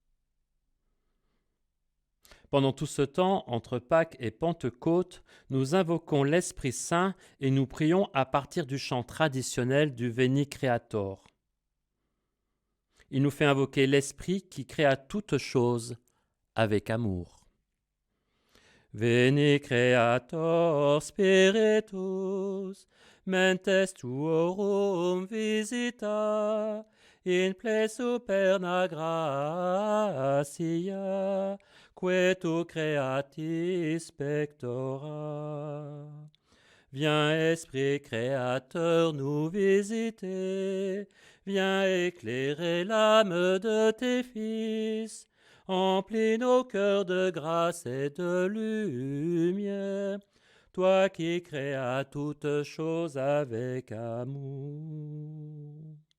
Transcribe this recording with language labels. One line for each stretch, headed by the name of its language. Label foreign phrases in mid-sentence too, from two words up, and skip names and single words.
French: Pendant tout ce temps, entre Pâques et Pentecôte, nous invoquons l'Esprit Saint et nous prions à partir du chant traditionnel du Veni Creator. Il nous fait invoquer l'Esprit qui créa toutes choses avec amour.
Latin: Veni Creator Spiritus, mentes tuorum visita, in ple superna gratia, que tu creatis pectora.
French: Viens, Esprit Créateur, nous visiter, viens éclairer l'âme de tes fils, emplis nos cœurs de grâce et de lumière, toi qui créas toutes choses avec amour.